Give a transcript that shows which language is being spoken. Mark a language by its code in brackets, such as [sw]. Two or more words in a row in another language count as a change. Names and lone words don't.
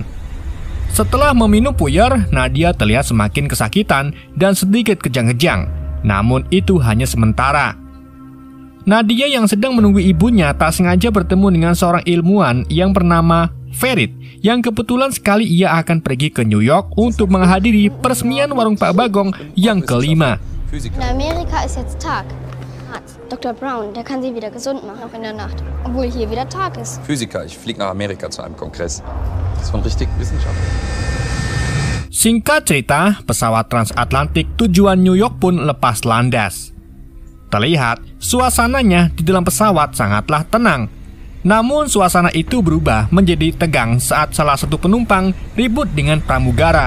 [id] Setelah meminum puyer, Nadia terlihat semakin kesakitan dan sedikit kejang-kejang. Namun itu hanya sementara. Nadia yang sedang menunggu ibunya tak sengaja bertemu dengan seorang ilmuwan yang bernama Ferit, yang kebetulan sekali ia akan pergi ke New York untuk menghadiri peresmian warung Pak Bagong yang kelima. [de] In Amerika ist jetzt Tag. Arzt Dr. Brown, der kann Sie wieder gesund machen, auch in der Nacht, obwohl hier wieder Tag ist. Physiker, ich fliege nach Amerika zu einem Kongress. Das ist von richtig Wissenschaft. [id] Singkat cerita, pesawat transatlantik tujuan New York pun lepas landas. Terlihat, suasananya di dalam pesawat sangatlah tenang. Namun suasana itu berubah menjadi tegang saat salah satu penumpang ribut dengan pramugara.